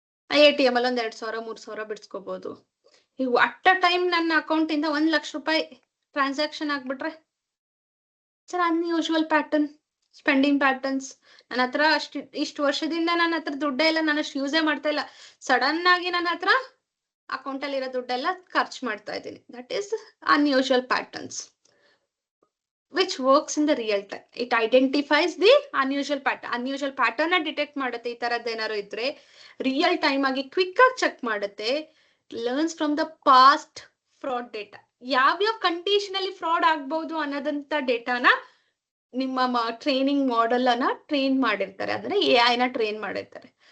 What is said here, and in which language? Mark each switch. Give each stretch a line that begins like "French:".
Kannada: ATM ಅಲ್ಲಿ 2,000, 3,000 ಬಿಡ್ಸ್ಕೋಬಹುದು. ಈಗ at a time ನನ್ನ ಅಕೌಂಟ್ ಇಂದ 1 ಲಕ್ಷ ರೂಪಾಯಿ ಟ್ರಾನ್ಸಾಕ್ಷನ್ ಆಗ್ಬಿಟ್ರೆ ಅನ್ಯೂಶುವಲ್ ಪ್ಯಾಟರ್ನ್, ಸ್ಪೆಂಡಿಂಗ್ ಪ್ಯಾಟರ್ನ್ಸ್. ನನ್ನ ಹತ್ರ ಇಷ್ಟು ವರ್ಷದಿಂದ ನನ್ನ ಹತ್ರ ದುಡ್ಡೇ ಇಲ್ಲ, ನಾನು ಅಷ್ಟು ಯೂಸೇ ಮಾಡ್ತಾ ಇಲ್ಲ. ಸಡನ್ ಆಗಿ ನನ್ನ ಹತ್ರ ಅಕೌಂಟ್ ಅಲ್ಲಿ ಇರೋ ದುಡ್ಡೆಲ್ಲ ಖರ್ಚು ಮಾಡ್ತಾ ಇದ್ದೀನಿ.
English: That is unusual patterns which works in the real time. It identifies the unusual pattern
Kannada: detect ಮಾಡುತ್ತೆ. ಈ ತರದ್ದು ಏನಾರು ಇದ್ರೆ ರಿಯಲ್ ಟೈಮ್ ಆಗಿ ಕ್ವಿಕ್ ಆಗಿ ಚೆಕ್ ಮಾಡುತ್ತೆ.
English: Learns from the past fraud data.
Kannada: ಯಾವ್ಯಾವ ಕಂಡೀಷನ್ ಅಲ್ಲಿ ಫ್ರಾಡ್ ಆಗ್ಬಹುದು ಅನ್ನೋದಂತ ಡೇಟಾನ ನಿಮ್ಮ ಟ್ರೈನಿಂಗ್ ಮಾಡೆಲ್ ಅನ್ನ ಟ್ರೈನ್ ಮಾಡಿರ್ತಾರೆ, ಅಂದ್ರೆ AI ನ ಟ್ರೈನ್ ಮಾಡಿರ್ತಾರೆ.